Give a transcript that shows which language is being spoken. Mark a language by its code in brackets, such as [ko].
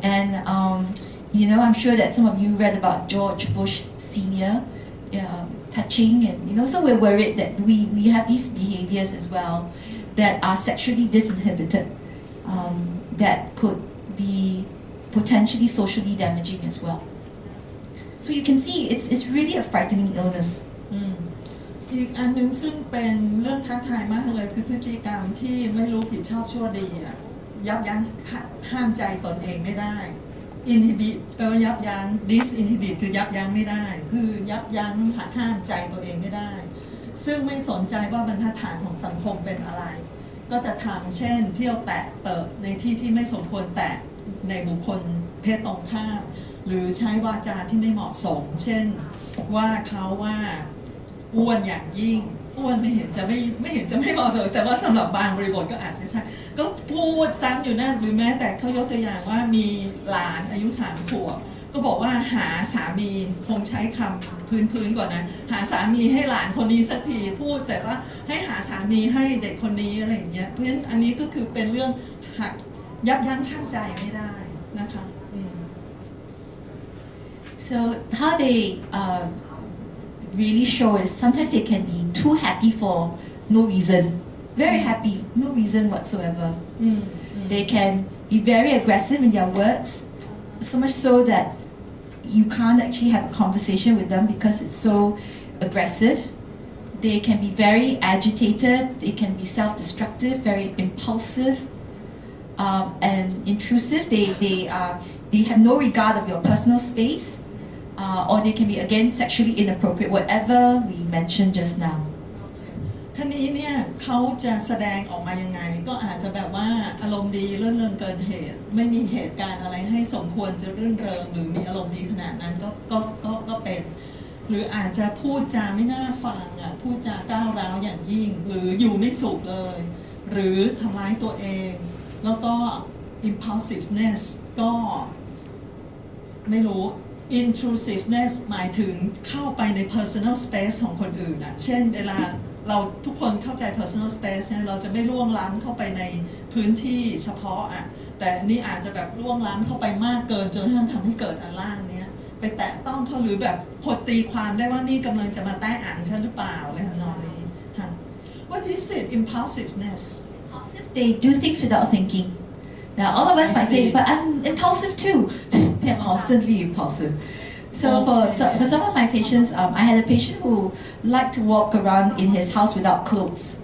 [en] And you know, I'm sure that some of you read about George Bush Senior touching, and you know, so we're worried that we have these behaviors as well that are sexually disinhibited, that could be potentially socially damaging as well. So you can see it's really a frightening illness. [th] อีกอันหนึ่งซึ่งเป็นเรื่องท้าทายมากเลยคือพฤติกรรมที่ไม่รู้ผิดชอบชั่วดียับยั้งห้ามใจตนเองไม่ได้ inhibit แปลว่ายับยั้ง disinhibit คือยับยั้งไม่ได้คือยับยั้งห้ามใจตัวเองไม่ได้ซึ่งไม่สนใจว่าบรรทัดฐานของสังคมเป็นอะไรก็จะทำเช่นเที่ยวแตะเติบในที่ที่ไม่สมควรแตะในบุคคลเพศตรงข้ามหรือใช้วาจาที่ไม่เหมาะสมเช่นว่าเขาว่า อ้วนอย่างยิ่งอ้วนไม่เห็นจะไม่เหมาะสมแต่ว่าสำหรับบางบริบทก็อาจจะใช่ก็พูดซ้ำอยู่นั่นหรือแม้แต่เขายกตัวอย่างว่ามีหลานอายุ3 ขวบก็บอกว่าหาสามีคงใช้คำพื้นก่อนนะหาสามีให้หลานคนนี้สักทีพูดแต่ว่าให้หาสามีให้เด็กคนนี้อะไรอย่างเงี้ยเพราะฉะนั้นอันนี้ก็คือเป็นเรื่องหักยับยั้งชั่งใจไม่ได้นะคะ [en] So how they really show is sometimes they can be too happy for no reason, very happy, no reason whatsoever. They can be very aggressive in their words, so much so that you can't actually have a conversation with them because it's so aggressive. They can be very agitated, they can be self-destructive, very impulsive, and intrusive. They have no regard of your personal space. Or they can be again sexually inappropriate, whatever we mentioned just now. [th] ทีนี้เนี่ยเขาจะแสดงออกมายังไงก็อาจจะแบบว่าอารมณ์ดีเรื่นเริงเกินเหตุไม่มีเหตุการณ์อะไรให้สมควรจะรื่นเริงหรือมีอารมณ์ดีขนาดนั้นก็เป็นหรืออาจจะพูดจาไม่น่าฟังพูดจาก้าวร้าวอย่างยิ่งหรืออยู่ไม่สุขเลยหรือทำร้ายตัวเองแล้วก็ impulsiveness ก็ ไม่รู้intrusiveness หมายถึงเข้าไปใน personal space ของคนอื่นเช่นเวลาเราทุกคนเข้าใจ personal space เนี่ยเราจะไม่ล่วงล้ำเข้าไปในพื้นที่เฉพาะแต่อันนี้อาจจะแบบล่วงล้ำเข้าไปมากเกินจนทำให้เกิดอันล่างเนี้ยไปแตะต้องเขาหรือแบบคนตีความได้ว่านี่กำลังจะมาแตะอ่างฉันหรือเปล่าอะไรทำนองนี้ค่ะ [en] What is it impulsiveness? They do things without thinking. Now all of us might say, but I'm impulsive too. They're constantly impulsive. So for some of my patients, I had a patient who liked to walk around in his house without clothes.